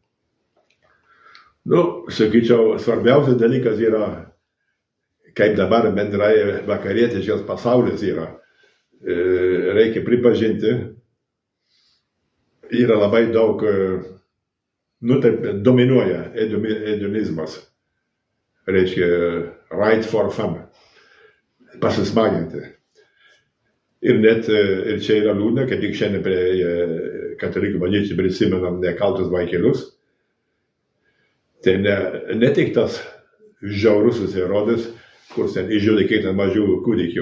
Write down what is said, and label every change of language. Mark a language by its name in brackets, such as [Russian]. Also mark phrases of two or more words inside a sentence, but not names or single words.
[Lithuanian] Sakyčiau, svarbiausias dalykas yra, kaip dabar bendrai vakarietiškas pasaulis yra. Reikia pripažinti, yra labai daug taip dominuoja hedonizmas, reiškia [English] right for fun, [Lithuanian] pasismaginti. Ir net, ir čia yra liūdna, kad tik šiandien prie katalikų bažnyčių prisimenam nekaltus vaikelius. Tai ne tik tas žiaurusis Herodas, kur ten išžudė kiek ten mažų kūdikių.